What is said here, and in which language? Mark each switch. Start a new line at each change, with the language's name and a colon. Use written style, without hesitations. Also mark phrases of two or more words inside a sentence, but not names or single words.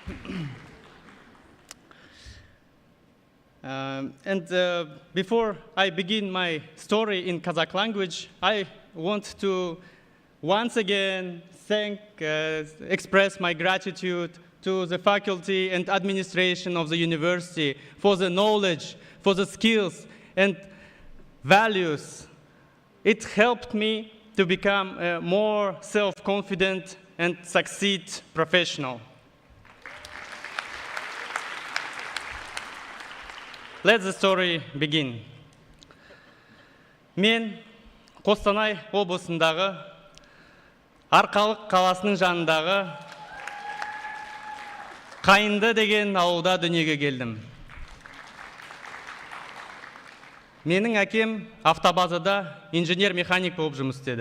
English: Before I begin my story in Kazakh language, I want to once again express my gratitude to the faculty and administration of the university for the knowledge, for the skills and values. It helped me to become a more self-confident and succeed professional. Let the story begin.
Kazakh: Мен Қостанай облысындағы Арқалық қаласының жанындағы Қайынды деген ауылда дүниеге келдім. Менің әкем автобазада инженер-механик болып жұмыс істеді.